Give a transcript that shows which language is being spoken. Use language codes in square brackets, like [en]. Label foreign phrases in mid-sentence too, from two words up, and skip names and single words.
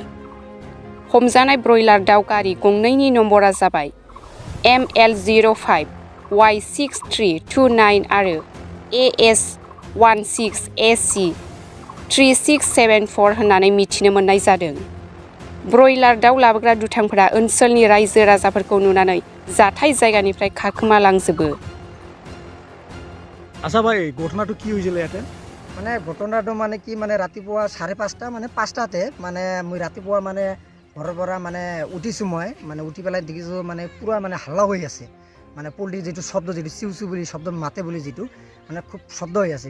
[brx] हमजानाय ब्रयलार दाउ गारि गंनैनि नम्बरा जाबाय ML05Y6329 आरो AS16AC3674 होननानै मिथिनो मोननाय जादों। ब्रयलार दाउ लाबोग्रा दुथांफोरा ओनसोलनि रायजो राजाफोरखौ नुनानै जाथाय जायगानिफ्राय खारखोमालांजोबो। [as] আচ্ছা ভাই ঘটনাটো কি হৈছিল ইয়াতে? মানে ঘটনাটো মানে কি মানে ৰাতিপুৱা 5:30 মানে 5টাতে মানে মই ৰাতিপুৱা মানে ঘৰৰ পৰা মানে উঠিছোঁ মই মানে উঠি পেলাই দেখিছোঁ মানে পুৰা মানে হাল্লা হৈ আছে মানে পল্টীৰ যিটো শব্দ যিটো চিউ চিউ বুলি শব্দ মাতে বুলি যিটো মানে খুব শব্দ হৈ আছে।